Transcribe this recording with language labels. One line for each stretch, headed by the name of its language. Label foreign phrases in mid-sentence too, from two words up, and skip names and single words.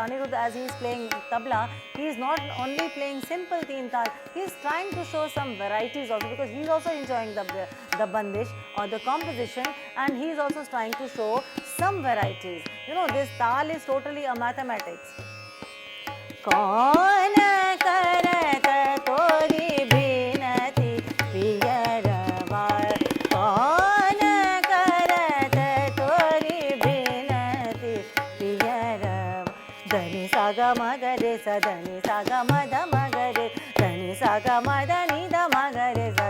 English: Anirudh, as he is playing tabla, he is not only playing simple
Hindi: teen tal,
English: he is trying to show some varieties also, because he is also enjoying the bandish or the composition, and he is also trying to show some varieties. This tal is totally a mathematics.
Hindi: कौन करत तोरी बिनती पियरवा, कौन करत तोरी बिनती पियरवा, धनि सा ग म ग रे सा, धनि सा ग म ध म ग रे, धनि सा ग म ध नि ध म ग रे सा,